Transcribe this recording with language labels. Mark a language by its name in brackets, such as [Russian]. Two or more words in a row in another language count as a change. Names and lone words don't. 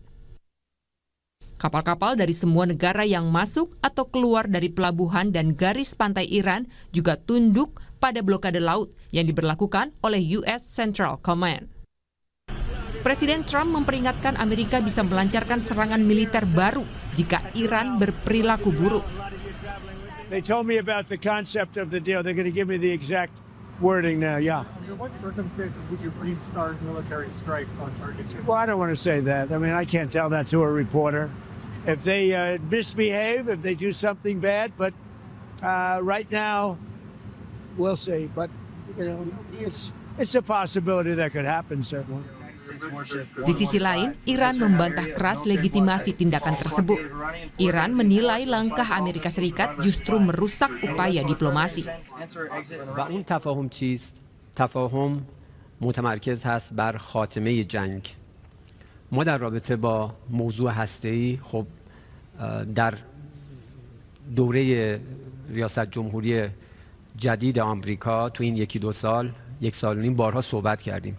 [Indonesian] Kapal-kapal dari semua negara yang masuk atau keluar dari pelabuhan dan garis pantai Iran juga tunduk pada blokade laut yang diberlakukan oleh US Central Command. Presiden Trump memperingatkan Amerika bisa melancarkan serangan militer baru jika Iran berperilaku buruk. [English] They told me about the concept of the deal. They're going to give me the exact wording now, yeah. Under what circumstances would you restart military strikes on targets? Well, I don't want to say that. I mean, I can't tell that to a reporter. If they misbehave, if they do something bad, but right now, we'll see. But, it's a possibility that could happen, certainly. [Indonesian] Di sisi lain, Iran membantah keras legitimasi tindakan tersebut. Iran menilai langkah Amerika Serikat justru merusak upaya diplomasi. [Persian] و اون تفاهم چیست؟ تفاهم متمرکز هست بر خاتمه جنگ. ما در رابطه با موضوع هسته‌ای خب در دوره ریاست جمهوری جدید آمریکا تو این یک سال و نیم بارها صحبت کردیم.